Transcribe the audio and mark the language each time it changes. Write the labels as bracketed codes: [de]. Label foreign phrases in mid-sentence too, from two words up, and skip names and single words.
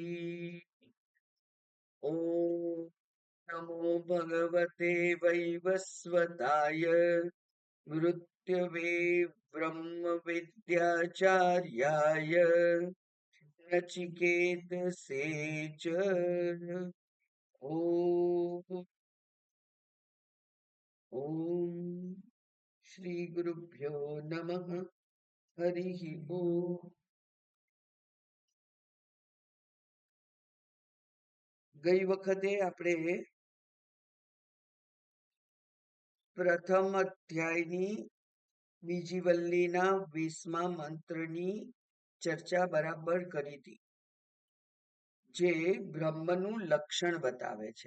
[sa] ॐ नमो भगवते वैवस्वताय मृत्युवे ब्रह्मविद्याचार्याय नचिकेतसे च ॐ श्री गुरुभ्यो नमः। हरिः ओम। [gu] ગઈ વખતે આપણે પ્રથમ અધ્યાયની બીજી વલ્લીના 20મા મંત્રની ચર્ચા બરાબર કરી હતી, જે બ્રહ્મનું લક્ષણ બતાવે છે.